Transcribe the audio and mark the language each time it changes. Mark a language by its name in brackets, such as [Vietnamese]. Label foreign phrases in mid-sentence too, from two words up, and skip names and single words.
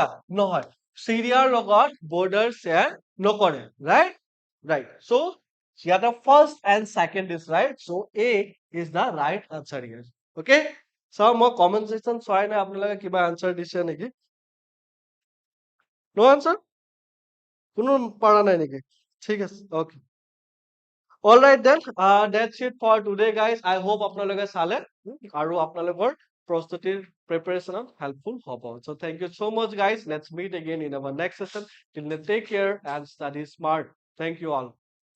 [Assamese] No, Syria logot [English] border share [Assamese] নকৰে. [English] Right? Right. So here the first and second is right. So A is the right answer here. Okay. So more comment section [Assamese] চোৱাই নাই আপোনালোকে কিবা আনসাৰ দিছে নেকি নো আনসাৰ কোনো পাৰা নাই নেকি ঠিক আছে ওকে [English] all right then that's it for today guys I hope [Assamese] আপোনালোকে চালে আৰু আপোনালোকৰ প্ৰস্তুতিৰ প্ৰিপাৰেচনত হেল্পফুল হ'ব [English] so thank you so much guys let's meet again in our next session till then take care and study smart thank you all